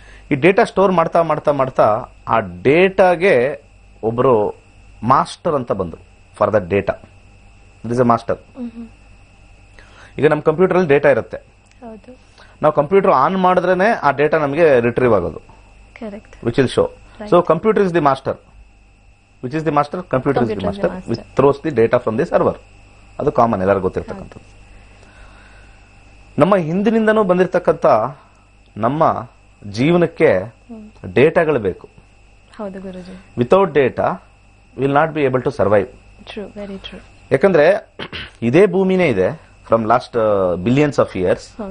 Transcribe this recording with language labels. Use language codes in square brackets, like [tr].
[kn] ಈ data store ಮಾಡ್ತಾ ಮಾಡ್ತಾ ಮಾಡ್ತಾ ಆ ಡೇಟಾಗೆ ಒಬ್ರು ಮಾಸ್ಟರ್ ಅಂತ ಬಂದ್ರು. [en] For that data it is a master. [kn] ಈಗ ನಮ್ಮ ಕಂಪ್ಯೂಟರ್ ಅಲ್ಲಿ ಡೇಟಾ ಇರುತ್ತೆ. ನಾವು ಕಂಪ್ಯೂಟರ್ ಆನ್ ಮಾಡಿದ್ರೇನೆ ಆ ಡೇಟಾ ನಮಗೆ ರಿಟ್ರೀವ್ ಆಗೋದು, [en] Which will show. So computer is the master. Which is the master? Computer is the master, which throws the data from the server. [kn] ಅದು common, ಎಲ್ಲರಿಗೂ ಗೊತ್ತಿರ್ತಕ್ಕಂಥದ್ದು. ನಮ್ಮ ಹಿಂದಿನಿಂದನೂ ಬಂದಿರತಕ್ಕಂಥ ನಮ್ಮ ಜೀವನಕ್ಕೆ ಡೇಟಾಗಳು ಬೇಕು. ಹೌದು ಗುರುಜಿ. [en] Without data will not be able to survive. True, very true. [kn] ಯಾಕಂದ್ರೆ ಇದೇ ಭೂಮಿನೇ ಇದೆ [en] From last billions of years.